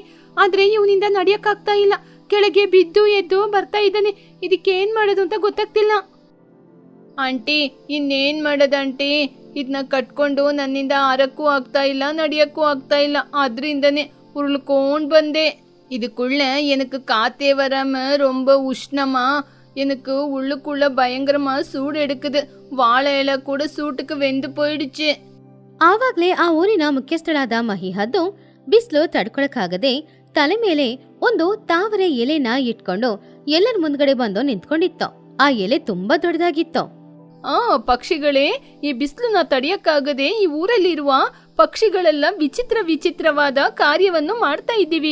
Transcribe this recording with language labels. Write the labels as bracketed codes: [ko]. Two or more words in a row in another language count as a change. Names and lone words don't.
[kn] ಆದ್ರೆ ಇವನಿಂದ ನಡಿಯಕ್ಕಾಗ್ತಾ ಇಲ್ಲ. ಕೆಳಗೆ ಬಿದ್ದು ಎದ್ದು ಬರ್ತಾ ಇದ್ದಾನೆ. ಇದಕ್ಕೇನ್ ಮಾಡೋದು ಅಂತ ಗೊತ್ತಾಗ್ತಿಲ್ಲ. ಆಂಟಿ, ಇನ್ನೇನ್ ಮಾಡೋದು ಆಂಟಿ? ಇದನ್ನ ಕಟ್ಕೊಂಡು ನನ್ನಿಂದ ಆರಕ್ಕೂ ಆಗ್ತಾ ಇಲ್ಲ, ನಡಿಯಕ್ಕೂ ಆಗ್ತಾ ಇಲ್ಲ. ಆದ್ರಿಂದನೇ ಉರುಳ್ಕೊಂಡ್ ಬಂದೆ. [ta] இதுக்குள்ள எனக்கு காத்தே வராம ரொம்ப உஷ்ணமா, எனக்கு உள்ளுக்குள்ள பயங்கரமா சூடு எடுக்குது. வாழை இலை கூட சூட்டுக்கு வெந்து போயிடுச்சு. [kn] ಆವಾಗ್ಲೇ ಆ ಊರಿನ ಮುಖ್ಯಸ್ಥಳಾದ ಮಹಿಹದ್ದು ಬಿಸಿಲು ತಡ್ಕೊಳಕ್ಕಾಗದೆ ತಲೆ ಮೇಲೆ ಒಂದು ತಾವರೆ ಎಲೆನ ಇಟ್ಕೊಂಡು ಎಲ್ಲರ ಮುಂದ್ಗಡೆ ಬಂದು ನಿಂತ್ಕೊಂಡಿತ್ತು. ಆ ಎಲೆ ತುಂಬಾ ದೊಡ್ಡದಾಗಿತ್ತು. ಪಕ್ಷಿಗಳೇ, ಈ ಬಿಸಿಲನ್ನ ತಡೆಯಕ್ಕಾಗದೆ ಈ ಊರಲ್ಲಿರುವ ಪಕ್ಷಿಗಳೆಲ್ಲ ವಿಚಿತ್ರವಾದ ಕಾರ್ಯವನ್ನು ಮಾಡ್ತಾ ಇದ್ದೀವಿ.